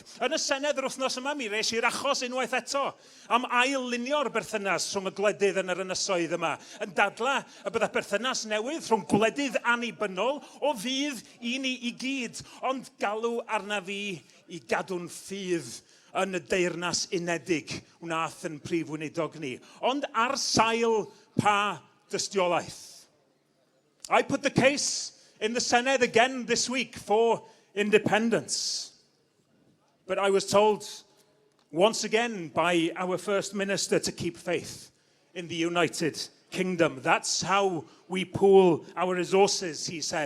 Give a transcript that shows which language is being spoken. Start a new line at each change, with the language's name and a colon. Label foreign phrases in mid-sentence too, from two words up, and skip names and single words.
Welsh: Yn y Senedd yr wythnos yma, mi reis i'r achos unwaith eto am ail-lunio'r berthynas rhwng y gwledydd yn yr ynysoedd yma, yn dadla y bydda berthynas newydd rhwng gwledydd annibynnol o fydd I ni I gyd, ond galw arna fi I gadw'n ffydd yn y deyrnas unedig wnaeth yn prif weinidog ni, ond ar sail pa dystiolaeth.
English: I put the case in the Senedd again this week for independence. But I was told once again by our First Minister to keep faith in the United Kingdom. That's how we pool our resources, he said.